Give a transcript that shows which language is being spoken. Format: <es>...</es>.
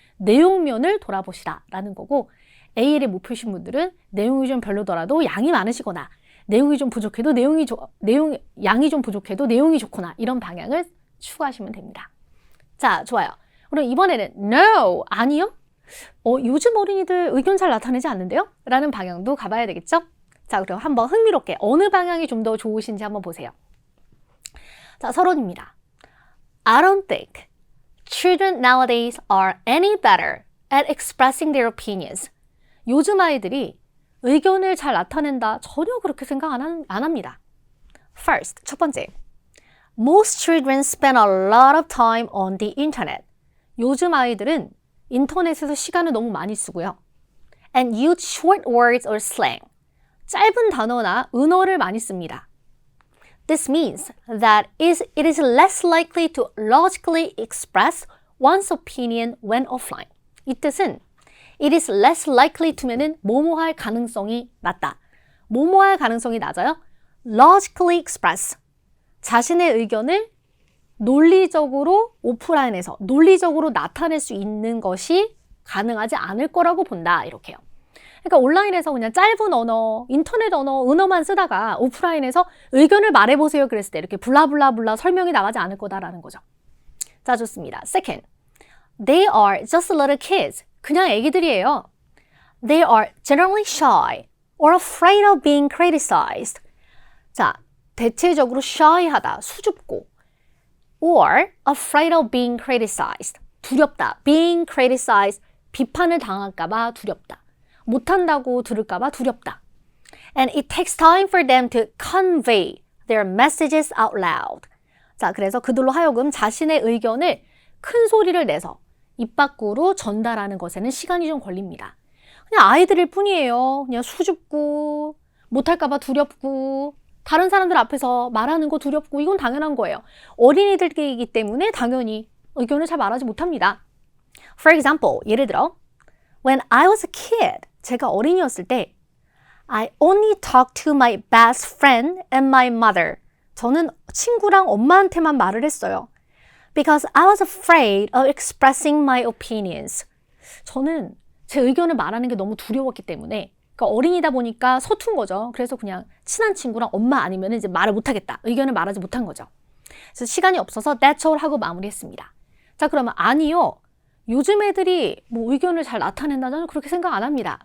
<ko>내용면을 돌아보시라라는 거고 AL의 목표신 분들은 내용이 좀 별로더라도 양이 많으시거나 내용이 좀 부족해도 양이 좀 부족해도 내용이 좋거나 이런 방향을 추구하시면 됩니다. 자, 좋아요. 그럼 이번에는 No, 아니요? 요즘 어린이들 의견 잘 나타내지 않는데요? 라는 방향도 가봐야 되겠죠? 자, 그럼 한번 흥미롭게 어느 방향이 좀 더 좋으신지 한번 보세요. 자, 서론입니다.</ko> <en>I don't think children nowadays are any better at expressing their opinions.</en> <ko>요즘 아이들이 의견을 잘 나타낸다. 전혀 그렇게 생각 안 합니다. First, 첫 번째.</ko> <en>Most children spend a lot of time on the internet.</en> <ko>요즘 아이들은 인터넷에서 시간을 너무 많이 쓰고요.</ko> <en>And use short words or slang.</en> <ko>짧은 단어나 은어를 많이 씁니다.</ko> <en>This means that it is less likely to logically express one's opinion when offline.</en> <ko>이 뜻은</ko> <en>it is less likely to</en> <ko>면은 뭐뭐할 가능성이 낮다. 뭐뭐할 가능성이 낮아요?</ko> <en>logically express.</en> <ko>자신의 의견을 논리적으로 오프라인에서 논리적으로 나타낼 수 있는 것이 가능하지 않을 거라고 본다. 이렇게요. 그러니까 온라인에서 그냥 짧은 언어, 인터넷 언어, 은어만 쓰다가 오프라인에서 의견을 말해보세요. 그랬을 때 이렇게 블라블라블라 설명이 나가지 않을 거다라는 거죠. 자, 좋습니다.</ko> <en>Second, they are just little kids.</en> <ko>그냥 애기들이에요.</ko> <en>They are generally shy or afraid of being criticized.</en> <ko>자, 대체적으로 shy하다, 수줍고</ko> <en>or afraid of being criticized.</en> <ko>두렵다.</ko> <en>being criticized.</en> <ko>비판을 당할까 봐 두렵다. 못한다고 들을까 봐 두렵다.</ko> <en>And it takes time for them to convey their messages out loud.</en> <ko>자, 그래서 그들로 하여금 자신의 의견을 큰 소리를 내서 입 밖으로 전달하는 것에는 시간이 좀 걸립니다. 그냥 아이들일 뿐이에요. 그냥 수줍고 못할까 봐 두렵고 다른 사람들 앞에서 말하는 거 두렵고 이건 당연한 거예요. 어린이들이기 때문에 당연히 의견을 잘 말하지 못합니다.</ko> <en>For example,</en> <ko>예를 들어</ko> <en>When I was a kid,</en> <ko>제가 어린이였을 때</ko> <en>I only talked to my best friend and my mother.</en> <ko>저는 친구랑 엄마한테만 말을 했어요.</ko> <en>Because I was afraid of expressing my opinions.</en> <ko>저는 제 의견을 말하는 게 너무 두려웠기 때문에 그러니까 어린이다 보니까 서툰 거죠. 그래서 그냥 친한 친구랑 엄마 아니면 이제 말을 못하겠다. 의견을 말하지 못한 거죠. 그래서 시간이 없어서</ko> <en>that's all</en> <ko>하고 마무리했습니다. 자, 그러면 아니요. 요즘 애들이 뭐 의견을 잘 나타낸다. 저는 그렇게 생각 안 합니다.</ko>